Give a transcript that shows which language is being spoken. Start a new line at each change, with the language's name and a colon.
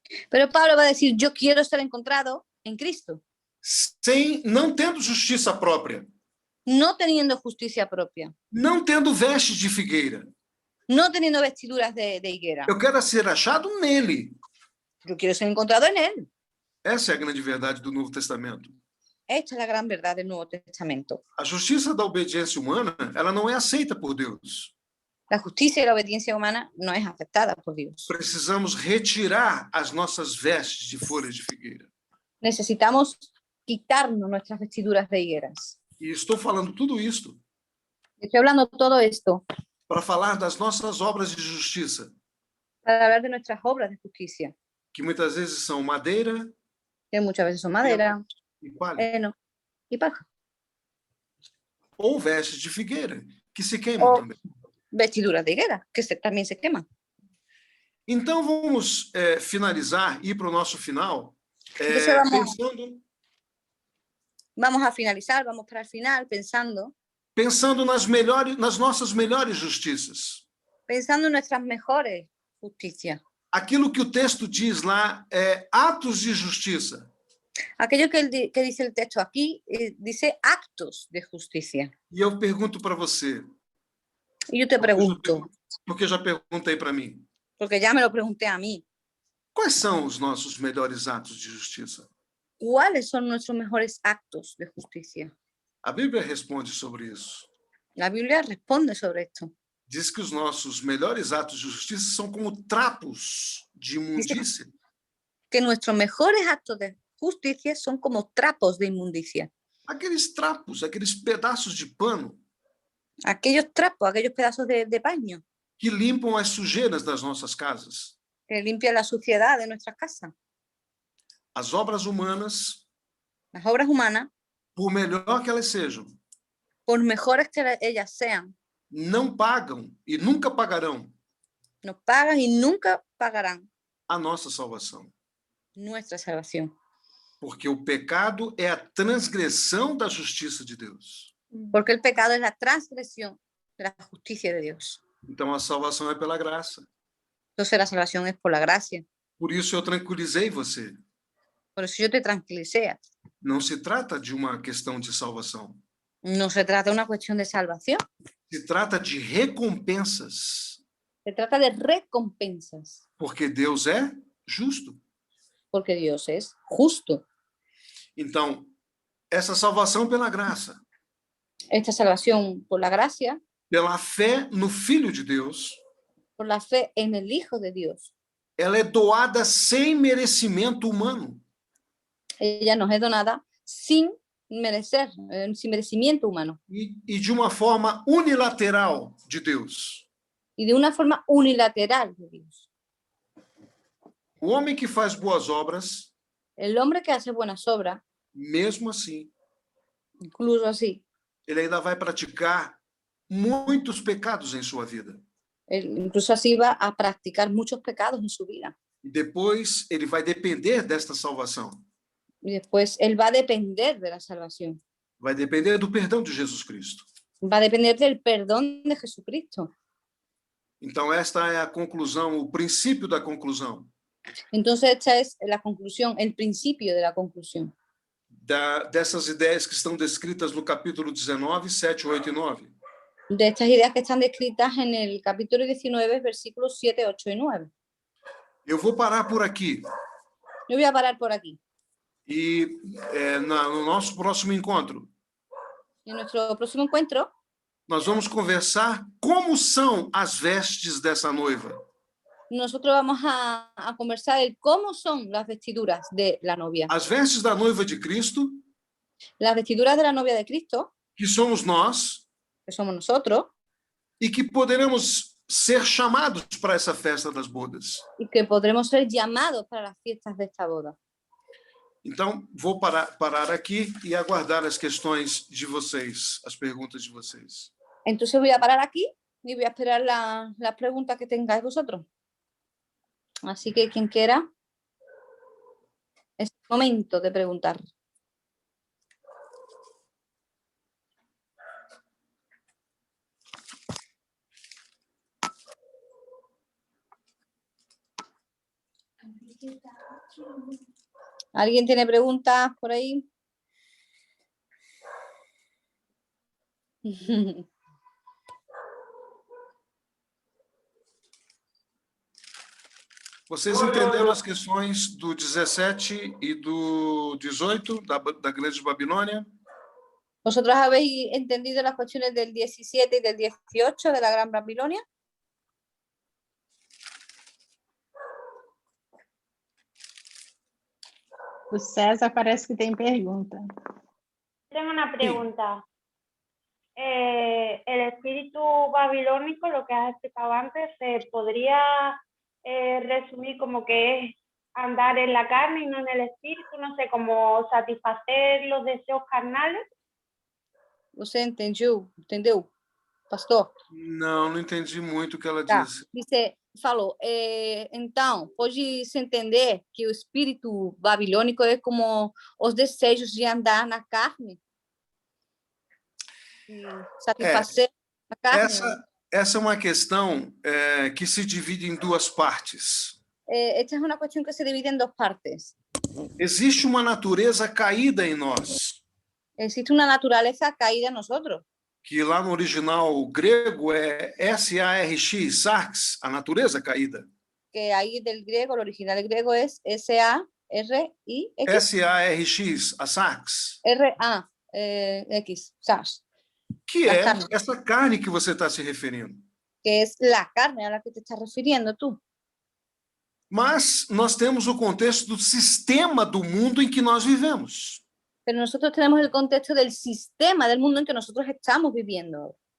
Spanish: Pero Pablo va a decir, yo quiero ser encontrado en Cristo,
Portuguese: não tendo justiça própria,
Spanish: no teniendo justicia propia,
Portuguese: não tendo vestes de figueira,
Spanish: no teniendo vestiduras de higuera.
Portuguese: Eu quero ser achado nele.
Spanish: Yo quiero ser encontrado en él.
Portuguese: Essa é a grande verdade do Novo Testamento.
Spanish: Esta es la gran verdad del Nuevo Testamento.
Portuguese: A justiça da obediência humana, ela não é aceita por Deus.
Spanish: La justicia y la obediencia humana no es aceptada por Dios.
Portuguese: Precisamos retirar as nossas vestes de folhas de figueira.
Spanish: Necesitamos quitarnos nuestras vestiduras de higueras.
Portuguese: E estou falando tudo isto
Spanish: Estoy hablando todo esto
Portuguese: para falar das nossas obras de justiça,
Spanish: para hablar de nuestras obras de justicia,
Portuguese: que muitas vezes são madeira
Spanish: que muchas veces son madera,
Portuguese: e palha,
Spanish: heno y paja.
Portuguese: ou vestes de figueira, que se queimam
Spanish: O
Portuguese: também.
Spanish: vestiduras de higuera, que también se queman.
Portuguese: Então vamos finalizar, ir para o nosso final,
Spanish: Entonces
Portuguese: pensando
Spanish: vamos a finalizar, vamos para el final
Portuguese: pensando nas nossas melhores justiças.
Spanish: pensando en nuestras mejores justicias.
Portuguese: Aquilo que o texto diz lá é atos de justiça.
Spanish: Aquello que dice el texto aquí dice actos de justicia.
Portuguese: E eu pergunto para você,
Spanish: Y yo te pregunto,
Portuguese: porque eu já perguntei para mim,
Spanish: porque ya me lo pregunté a mí,
Portuguese: quais são os nossos melhores atos de justiça?
Spanish: ¿cuáles son nuestros mejores actos de justicia?
Portuguese: A Bíblia responde sobre isso.
Spanish: La Biblia responde sobre esto.
Portuguese: Diz que os nossos melhores atos de justiça são como trapos de imundícia.
Spanish: Que nuestros mejores actos de justicia son como trapos de inmundicia.
Portuguese: Aqueles trapos, aqueles pedaços de pano
Spanish: Aquellos trapos, aquellos pedazos de paño
Portuguese: que limpam as sujeiras das nossas casas.
Spanish: que limpian la suciedad de nuestras casas.
Portuguese: As obras humanas,
Spanish: Las obras humanas,
Portuguese: por melhor que elas sejam,
Spanish: por mejores que ellas sean,
Portuguese: não pagam e nunca pagarão
Spanish: nos pagan y nunca pagarán
Portuguese: a nossa salvação.
Spanish: nuestra salvación.
Portuguese: Porque o pecado é a transgressão da justiça de Deus.
Spanish: Porque el pecado es la transgresión de la justicia de Dios.
Portuguese: Então a salvação é pela graça.
Spanish: Entonces la salvación es por la gracia.
Portuguese: Por isso eu tranquilizei você.
Spanish: Por eso yo te tranquilicé.
Portuguese: Não se trata de uma questão de salvação.
Spanish: No se trata de una cuestión de salvación,
Portuguese: Se trata de recompensas.
Spanish: se trata de recompensas,
Portuguese: Porque Deus é justo.
Spanish: porque Dios es justo.
Portuguese: Então, essa salvação pela graça,
Spanish: Esta salvación por la gracia,
Portuguese: pela fé no Filho de Deus,
Spanish: por la fe en el Hijo de Dios,
Portuguese: ela é doada sem merecimento humano.
Spanish: ella nos es donada sin merecer, sin merecimiento humano
Portuguese: E de uma forma unilateral de Deus.
Spanish: y de una forma unilateral de Dios.
Portuguese: O homem que faz boas obras,
Spanish: El hombre que hace buenas obras,
Portuguese: mesmo assim,
Spanish: incluso así,
Portuguese: ele ainda vai praticar muitos pecados em sua vida.
Spanish: incluso así va a practicar muchos pecados en su vida.
Portuguese: E depois ele vai depender desta salvação.
Spanish: Y después él va a depender de la salvación,
Portuguese: Vai depender do perdão de Jesus Cristo.
Spanish: va a depender del perdón de Jesucristo.
Portuguese: Então, esta é a conclusão, o princípio da conclusão
Spanish: Entonces esta es la conclusión, el principio de la conclusión
Portuguese: dessas ideias que estão descritas no capítulo 19, 7, 8 e 9.
Spanish: de estas ideas que están descritas en el capítulo 19, versículos 7, 8 y 9.
Portuguese: Eu vou parar por aqui.
Spanish: Yo voy a parar por aquí.
Portuguese: E no nosso próximo encontro,
Spanish: En nuestro próximo encuentro
Portuguese: nós vamos conversar como são as vestes dessa noiva.
Spanish: nosotros vamos a conversar de cómo son las vestiduras de la novia.
Portuguese: As vestes da noiva de Cristo,
Spanish: Las vestiduras de la novia de Cristo,
Portuguese: que somos nós,
Spanish: que somos nosotros,
Portuguese: e que poderemos ser chamados para essa festa das bodas.
Spanish: y que podremos ser llamados para las fiestas de esta boda.
Portuguese: Então, vou parar aqui e aguardar as questões de vocês, as perguntas de vocês.
Spanish: Entonces voy a parar aquí y voy a esperar las preguntas que tengáis vosotros. Así que quien quiera, es el momento de preguntar. ¿Alguien tiene preguntas por ahí?
Portuguese: Vocês entenderam as questões do 17 e do 18 da Grande Babilônia?
Spanish: ¿Vosotros habéis entendido las cuestiones del 17 y del 18 de la Gran Babilonia?
Portuguese: O César parece que tem pergunta.
Spanish: Tengo una pregunta. El espíritu babilónico, lo que has explicado antes, ¿se podría resumir como que es andar en la carne y no en el espíritu? No sé, como satisfacer los deseos carnales.
Portuguese: ¿Você entendeu, pastor? Não entendi muito o que ela Tá. disse. Falou, então, pode-se entender que o espírito babilônico é como os desejos de andar na carne? E satisfazer a carne? Essa é uma questão que se divide em duas partes.
Spanish: Esta es una cuestión que se divide en dos partes.
Portuguese: Existe uma natureza caída em nós,
Spanish: Existe una naturaleza caída en nosotros,
Portuguese: que lá no original grego é S-A-R-X, sarx, a natureza caída.
Spanish: que ahí del griego, el original griego es S-A-R-I-X.
Portuguese: S-A-R-X, a sarx.
Spanish: R-A-X, SARS,
Portuguese: Que
Spanish: La
Portuguese: é
Spanish: carne.
Portuguese: essa carne que você está se referindo.
Spanish: que es la carne a la que te estás refiriendo tú.
Portuguese: Mas nós temos o contexto do sistema do mundo em que nós vivemos.
Spanish: Pero nosotros tenemos el contexto del sistema del mundo en que nosotros estamos viviendo.